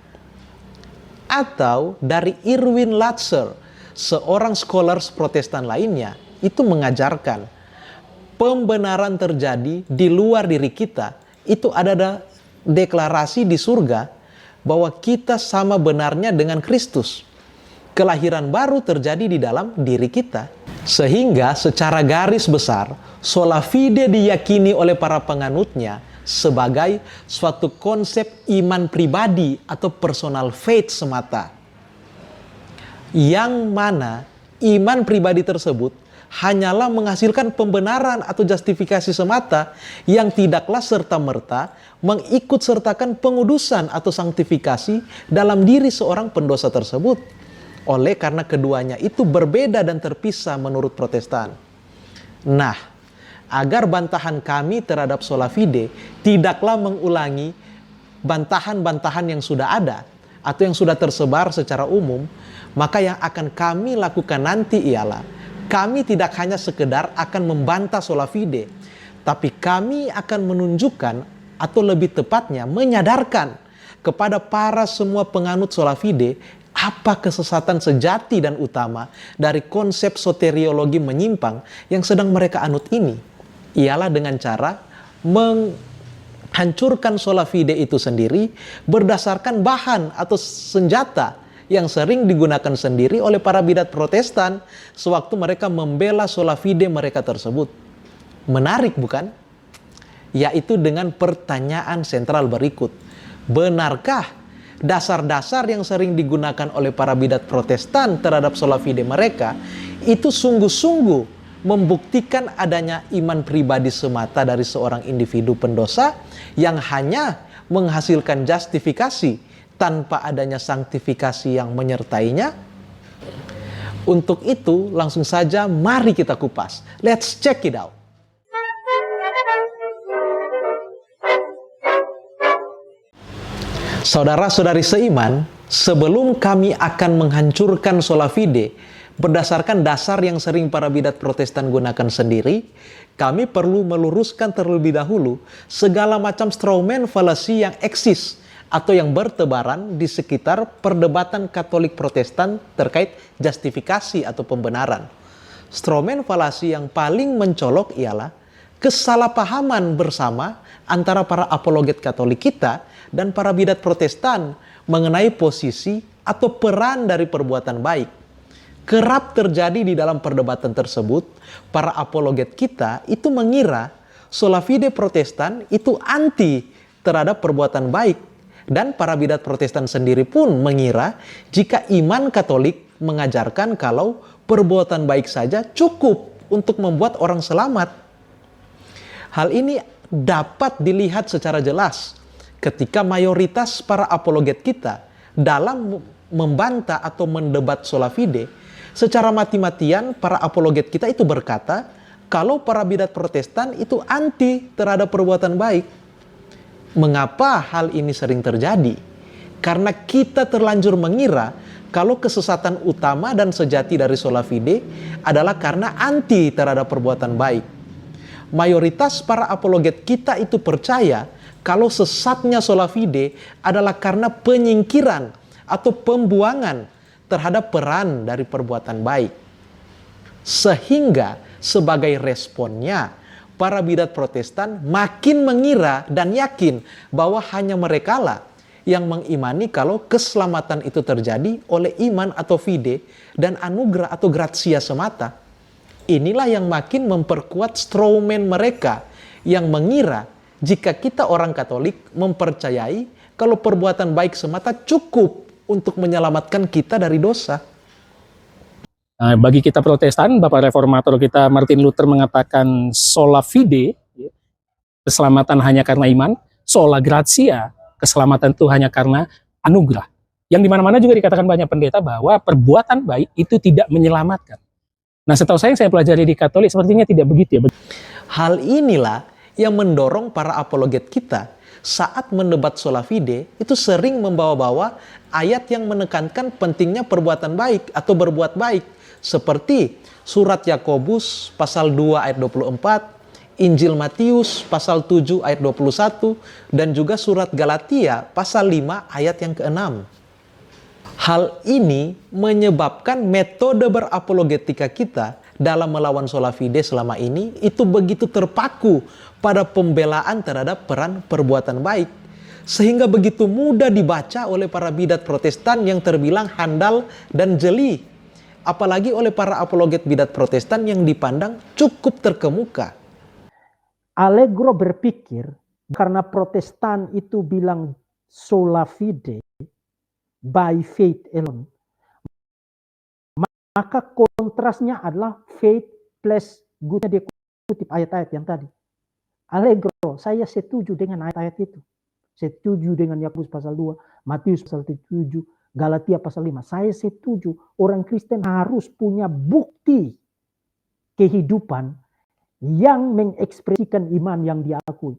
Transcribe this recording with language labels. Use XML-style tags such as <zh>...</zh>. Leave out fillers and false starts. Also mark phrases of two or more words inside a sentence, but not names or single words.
<id>Atau dari Erwin Lutzer, seorang scholars Protestan lainnya, itu mengajarkan pembenaran terjadi di luar diri kita. Itu ada deklarasi di surga bahwa kita sama benarnya dengan Kristus. Kelahiran baru terjadi di dalam diri kita. Sehingga secara garis besar,</id> <la>sola fide</la> <id>diyakini oleh para penganutnya sebagai suatu konsep iman pribadi atau</id> <en>personal faith</en> <id>semata. Yang mana iman pribadi tersebut hanyalah menghasilkan pembenaran atau justifikasi semata yang tidaklah serta-merta mengikut-sertakan pengudusan atau sanktifikasi dalam diri seorang pendosa tersebut. Oleh karena keduanya itu berbeda dan terpisah menurut Protestan. Nah, agar bantahan kami terhadap</id> <la>sola fide</la> <id>tidaklah mengulangi bantahan-bantahan yang sudah ada atau yang sudah tersebar secara umum, maka yang akan kami lakukan nanti ialah kami tidak hanya sekedar akan membantah</id> <la>sola fide,</la> <id>tapi kami akan menunjukkan atau lebih tepatnya menyadarkan kepada para semua penganut</id> <la>sola fide</la> <id>apa kesesatan sejati dan utama dari konsep soteriologi menyimpang yang sedang mereka anut ini. Ialah dengan cara menghancurkan</id> <la>sola fide</la> <id>itu sendiri berdasarkan bahan atau senjata yang sering digunakan sendiri oleh para bidat Protestan sewaktu mereka membela sola fide mereka tersebut. Menarik bukan? Yaitu dengan pertanyaan sentral berikut. Benarkah dasar-dasar yang sering digunakan oleh para bidat Protestan terhadap</id> <la>sola fide</la> <id>mereka itu sungguh-sungguh membuktikan adanya iman pribadi semata dari seorang individu pendosa yang hanya menghasilkan justifikasi tanpa adanya sanktifikasi yang menyertainya? Untuk itu langsung saja mari kita kupas.</id> <en>Let's check it out.</en> <id>Saudara-saudari seiman, sebelum kami akan menghancurkan</id> <la>sola fide</la> <id>berdasarkan dasar yang sering para bidat Protestan gunakan sendiri, kami perlu meluruskan terlebih dahulu segala macam strawman falasi yang eksis atau yang bertebaran di sekitar perdebatan Katolik Protestan terkait justifikasi atau pembenaran. Strawman falasi yang paling mencolok ialah kesalahpahaman bersama antara para apologet Katolik kita dan para bidat Protestan mengenai posisi atau peran dari perbuatan baik. Kerap terjadi di dalam perdebatan tersebut, para apologet kita itu mengira</id> <la>sola fide</la> <id>Protestan itu anti terhadap perbuatan baik Dan para bidat Protestan sendiri pun mengira jika iman Katolik mengajarkan kalau perbuatan baik saja cukup untuk membuat orang selamat. Hal ini dapat dilihat secara jelas ketika mayoritas para apologet kita dalam membantah atau mendebat</id> <la>sola fide,</la> <id>secara mati-matian para apologet kita itu berkata kalau para bidat Protestan itu anti terhadap perbuatan baik. Mengapa hal ini sering terjadi? Karena kita terlanjur mengira kalau kesesatan utama dan sejati dari</id> <la>sola fide</la> <id>adalah karena anti terhadap perbuatan baik. Mayoritas para apologet kita itu percaya kalau sesatnya</id> <la>sola fide</la> <id>adalah karena penyingkiran atau pembuangan terhadap peran dari perbuatan baik. Sehingga sebagai responnya, para bidat Protestan makin mengira dan yakin bahwa hanya merekalah yang mengimani kalau keselamatan itu terjadi oleh iman atau fide dan anugerah atau gratia semata. Inilah yang makin memperkuat strawman mereka yang mengira jika kita orang Katolik mempercayai kalau perbuatan baik semata cukup untuk menyelamatkan kita dari dosa. Nah, bagi kita Protestan, Bapak Reformator kita Martin Luther mengatakan</id> <la>sola fide,</la> <id>keselamatan hanya karena iman,</id> <la>sola gratia,</la> <id>keselamatan itu hanya karena anugerah. Yang dimana-mana juga dikatakan banyak pendeta bahwa perbuatan baik itu tidak menyelamatkan. Nah, setahu saya yang saya pelajari di Katolik sepertinya tidak begitu ya. Hal inilah yang mendorong para apologet kita saat mendebat</id> <la>sola fide</la> <id>itu sering membawa-bawa ayat yang menekankan pentingnya perbuatan baik atau berbuat baik. Seperti surat Yakobus pasal 2 ayat 24, Injil Matius pasal 7 ayat 21, dan juga surat Galatia pasal 5 ayat yang ke-6. Hal ini menyebabkan metode berapologetika kita dalam melawan</id> <la>sola fide</la> <id>selama ini itu begitu terpaku pada pembelaan terhadap peran perbuatan baik. Sehingga begitu mudah dibaca oleh para bidat Protestan yang terbilang handal dan jeli. Apalagi oleh para apologet bidat Protestan yang dipandang cukup terkemuka. Allegro berpikir karena Protestan itu bilang</id> <la>sola fide,</la> <en>by faith alone,</en> <id>maka kontrasnya adalah</id> <en>faith plus goodnya.</en> <id>Dia kutip ayat-ayat yang tadi. Allegro, saya setuju dengan ayat-ayat itu. Setuju dengan Yakobus pasal 2, Matius pasal 7, Galatia pasal 5. Saya setuju orang Kristen harus punya bukti kehidupan yang mengekspresikan iman yang diakui.</id>